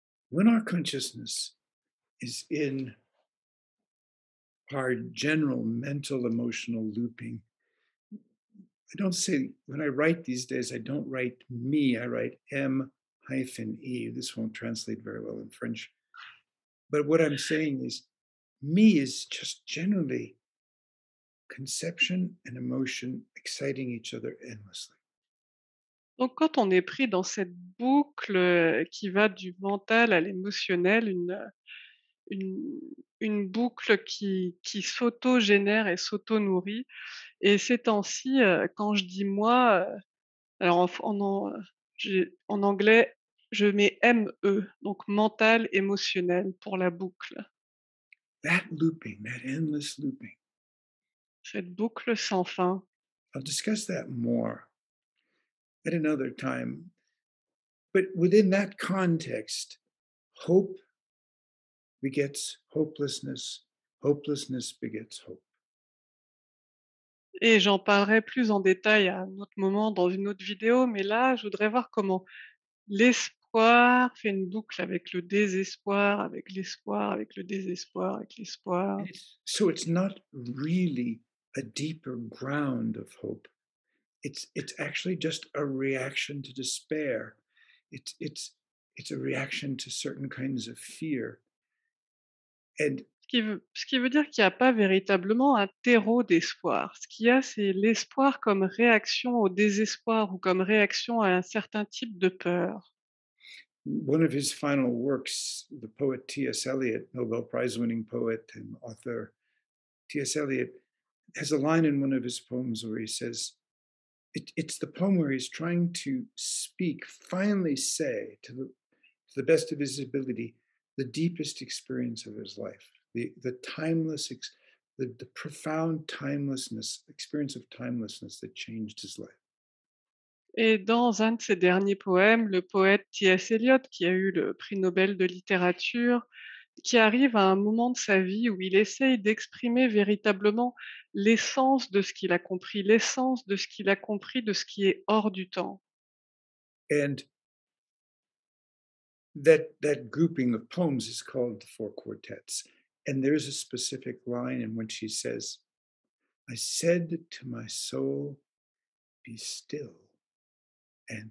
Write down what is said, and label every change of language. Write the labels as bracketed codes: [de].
[en] When our consciousness is in our general mental emotional looping, I don't say, when I write these days, I don't write me, I write M hyphen E. This won't translate very well in French. But what I'm saying is, me is just generally conception and emotion exciting each other endlessly. [fr] Donc quand on est pris dans cette boucle, qui va du mental à l'émotionnel, une une boucle qui s'auto-génère et s'auto-nourrit et ces temps-ci, quand je dis «moi», alors en anglais, je mets ME, donc mental, émotionnel pour la boucle. [en] That looping, that endless looping, [fr] Cette boucle sans fin. [en] I'll discuss that more. at another time. But within that context, hope begets hopelessness, hopelessness begets hope. [fr] Et j'en parlerai plus en détail à un autre moment dans une autre vidéo, mais là, je voudrais voir comment l'espoir fait une boucle avec le désespoir, avec l'espoir, avec le désespoir, avec l'espoir. [en] And it's not really a deeper ground of hope. It's actually just a reaction to despair. It's it's it's a reaction to certain kinds of fear. And [fr] Ce qui veut dire qu'il n'y a pas véritablement un terreau d'espoir. Ce qu'il y a, c'est l'espoir comme réaction au désespoir ou comme réaction à un certain type de peur. [en] one of his final works, the poet T.S. Eliot, Nobel Prize winning poet and author T.S. Eliot, has a line in one of his poems where he says, it's the poem where he's trying to speak, finally say to the best of his ability, the deepest experience of his life, the timeless, the profound timelessness, experience of timelessness that changed his life. [fr] Et dans un de ses derniers poèmes, le poète T.S. Eliot, qui a eu le prix Nobel de littérature, qui arrive à un moment de sa vie où il essaye d'exprimer véritablement l'essence de ce qu'il a compris, l'essence de ce qu'il a compris de ce qui est hors du temps. [en] And that grouping of poems is called the Four Quartets. And there's a specific line in which he says, I said to my soul, be still and